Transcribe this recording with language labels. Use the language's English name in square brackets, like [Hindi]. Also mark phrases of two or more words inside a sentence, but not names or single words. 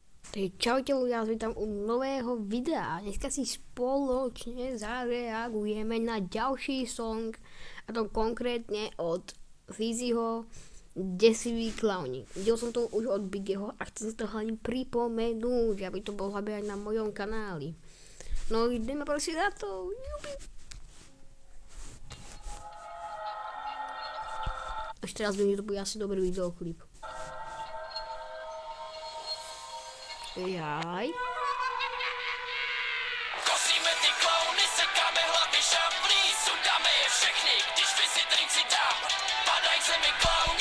[Slovak] Takže čaute ľudia, vás vítam u nového videa. Dneska si spoločne zareagujeme na ďalší song, a to konkrétne od Fizzyho Desivý klauni. Videl som to už od Biggieho a chcem si to hlavne pripomenúť, aby to bolo hlavne aj na mojom kanáli. No ideme prosím na to. Jubi. Ešte raz to bude asi dobrý videoklip. Jaj. [Czech] Kosíme ty klauny, sekáme hlavy šablí, sundáme je všechny, když Fizzy drink si dám, padaj zemi klauni.